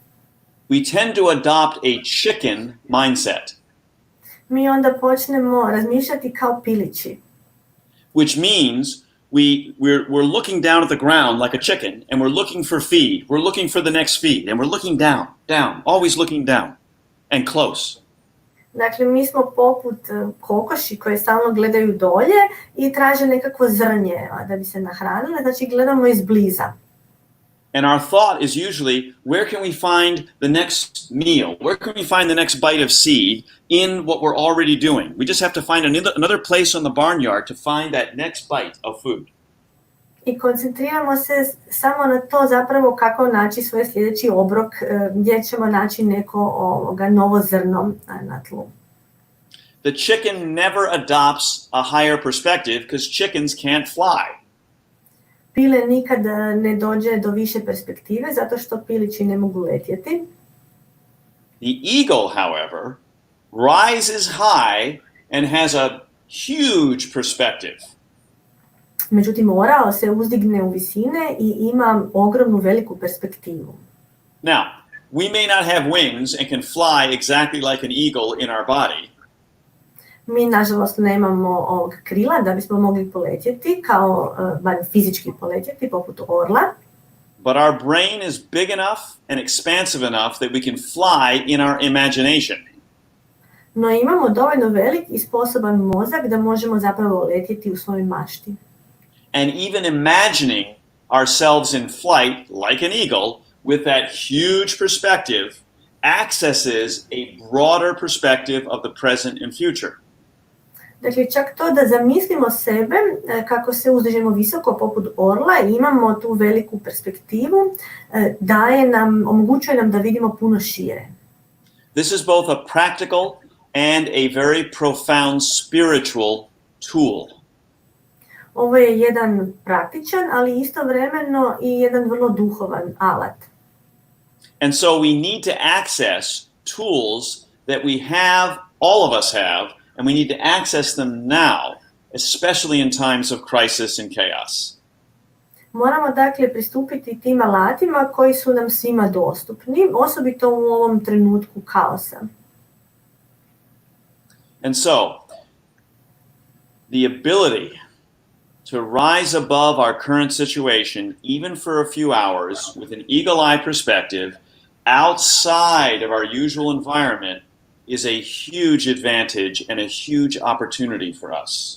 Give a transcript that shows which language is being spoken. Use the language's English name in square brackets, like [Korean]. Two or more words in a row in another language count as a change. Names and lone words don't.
[English] We tend to adopt a chicken mindset, [Croatian] Mi onda počnemo razmišljati kao pilići. [English] which means we're looking down at the ground like a chicken, and we're looking for feed. We're looking for the next feed, and we're looking down, always looking down and close. [Croatian] Dakle, mi smo poput kokoši koje stalno gledaju dolje i traže nekakvo zrnje da bi se nahranile, znači gledamo izbliza. [English] And our thought is usually, where can we find the next meal? Where can we find the next bite of seed in what we're already doing? We just have to find another place on the barnyard to find that next bite of food. [Croatian] I koncentriramo se samo na to zapravo kako naći svoj sljedeći obrok gdje ćemo naći neko novo zrno na tlu. [English] The chicken never adopts a higher perspective because chickens can't fly. [Croatian] Pile nikad ne dođe do više perspektive zato što pilići ne mogu letjeti. [English] The eagle, however, rises high and has a huge perspective. [Croatian] Međutim, orao se uzdigne u visine i ima ogromnu veliku perspektivu. [English] Now, we may not have wings and can fly exactly like an eagle in our body. [Croatian] Mi, nažalost, nemamo krila da bismo mogli poletjeti, kao fizički poletjeti, poput orla. [English] But our brain is big enough and expansive enough that we can fly in our imagination. [Croatian] No imamo dovoljno velik i sposoban mozak da možemo zapravo letjeti u svojoj mašti. [English] And even imagining ourselves in flight like an eagle with that huge perspective accesses a broader perspective of the present and future. [Croatian] Dakle, čak to da zamislimo sebe kako se uzdižemo visoko poput orla i imamo tu veliku perspektivu, omogućuje nam da vidimo puno šire. [English] This is both a practical and a very profound spiritual tool. [Croatian] Ovo je jedan praktičan, ali istovremeno i jedan vrlo duhovan alat. [English] And so we need to access tools that we have, all of us have, and we need to access them now, especially in times of crisis and chaos. [Croatian] Moramo dakle pristupiti tim alatima koji su nam svima dostupni, osobito u ovom trenutku kaosa. [English] And so, the ability to rise above our current situation, even for a few hours, with an eagle-eye perspective, outside of our usual environment, is a huge advantage and a huge opportunity for us.